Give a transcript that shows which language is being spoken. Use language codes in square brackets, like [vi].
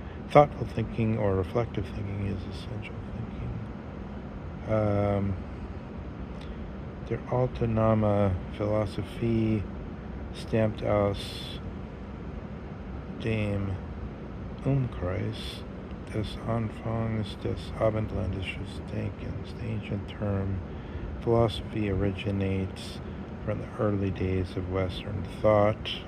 [en] Thoughtful thinking or reflective thinking is essential thinking. [de] Der autonome Philosophie stammt aus dem Umkreis des Anfangs des abendländischen Denkens. [en] The ancient term philosophy originates from the early days of Western thought.